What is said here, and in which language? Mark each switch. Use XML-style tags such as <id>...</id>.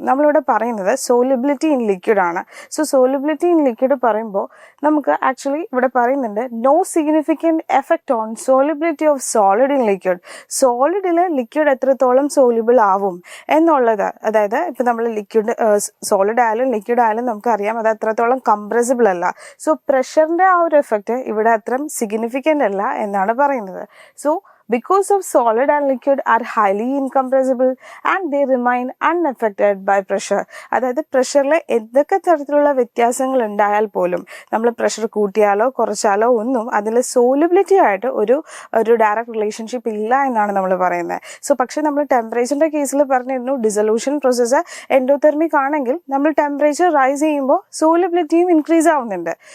<ml>നമ്മളിവിടെ പറയുന്നത് solubility in liquid ആണ്. സോ സോലിബിലിറ്റി ഇൻ ലിക്വിഡ് പറയുമ്പോൾ നമുക്ക് ആക്ച്വലി ഇവിടെ പറയുന്നുണ്ട്</ml> <en>No significant effect on solubility of solid in liquid.</en> <ml>സോളിഡിൽ liquid എത്രത്തോളം സോലിബിൾ ആവും എന്നുള്ളത്, അതായത് ഇപ്പം നമ്മൾ ലിക്വിഡ് സോളിഡ് ആയാലും ലിക്വിഡ് ആയാലും നമുക്കറിയാം അത് അത്രത്തോളം കംപ്രസിബിൾ അല്ല. സോ പ്രഷറിൻ്റെ ആ ഒരു എഫക്റ്റ് ഇവിടെ അത്ര സിഗ്നിഫിക്കൻ്റ് അല്ല എന്നാണ് പറയുന്നത്.</ml> <en>So, because of solid and liquid are highly incompressible and they remain unaffected by pressure.</en> <ml>അതായത് പ്രഷറിൽ എന്തൊക്കെ തരത്തിലുള്ള വ്യത്യാസങ്ങൾ ഉണ്ടായാൽ പോലും നമ്മൾ പ്രഷർ കൂട്ടിയാലോ കുറച്ചാലോ ഒന്നും അതിൽ സോലിബിലിറ്റി ആയിട്ട് ഒരു ഡയറക്റ്റ് റിലേഷൻഷിപ്പ് ഇല്ല എന്നാണ് നമ്മൾ പറയുന്നത്. സോ പക്ഷേ നമ്മൾ ടെമ്പറേച്ചറിൻ്റെ കേസിൽ പറഞ്ഞിരുന്നു ഡിസൊല്യൂഷൻ പ്രോസസ്സ് എൻഡോതെർമിക് ആണെങ്കിൽ നമ്മൾ ടെമ്പറേച്ചർ റൈസ് ചെയ്യുമ്പോൾ സോലിബിലിറ്റിയും ഇൻക്രീസ് ആവുന്നുണ്ട്.</ml>